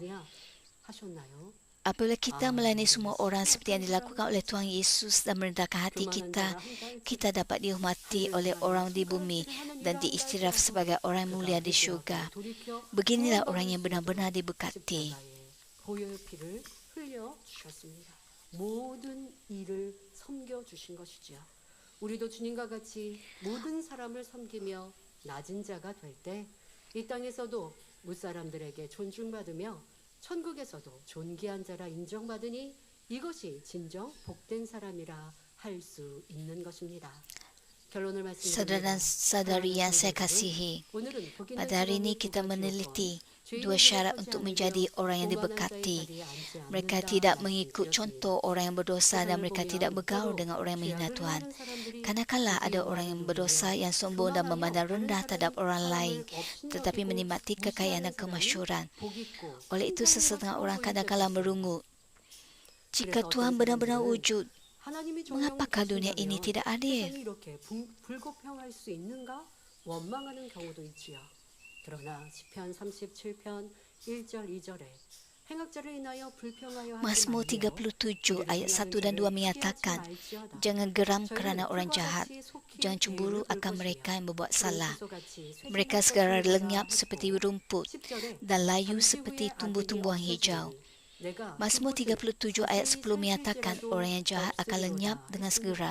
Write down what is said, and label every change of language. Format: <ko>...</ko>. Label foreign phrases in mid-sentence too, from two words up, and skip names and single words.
<ms>Apabila kita melayani semua orang seperti yang dilakukan oleh Tuhan Yesus dan merendahkan hati kita, kita dapat dihormati oleh orang di bumi dan diiktiraf sebagai orang mulia di syurga. Beginilah orang yang benar-benar diberkati.</ms> <ko>우리도 주님과 같이 모든 사람을 섬기며 낮은 자가 될 때 이 땅에서도 무사람들에게 존중받으며 천국에서도 존귀한 자라 인정받으니 이것이 진정 복된 사람이라 할 수 있는 것입니다. 결론을</ko> <ms>Saudara dan</ms> <ko>말씀드립니다.</ko> <ms>saudari yang saya kasihi, pada hari ini kita meneliti dua syarat untuk menjadi orang yang diberkati. Mereka tidak mengikut contoh orang yang berdosa dan mereka tidak bergaul dengan orang yang menghina Tuhan. Kadang-kala ada orang yang berdosa yang sombong dan memandang rendah terhadap orang lain, tetapi menikmati kekayaan dan kemasyhuran. Oleh itu, sesetengah orang kadang-kala merungut, jika Tuhan benar-benar wujud, mengapakah dunia ini tidak adil?</ms> <ko>그러나 시편 37편 1절 2절에 행악자를 인하여 불평하여</ko> <ms>Mazmur 37 ayat 1 dan 2 menyatakan, jangan geram kerana orang jahat, jangan cemburu akan mereka yang berbuat salah. Mereka segera lenyap seperti rumput dan layu seperti tumbuh-tumbuhan hijau. Mazmur 37 ayat 10 menyatakan orang yang jahat akan lenyap dengan segera.</ms>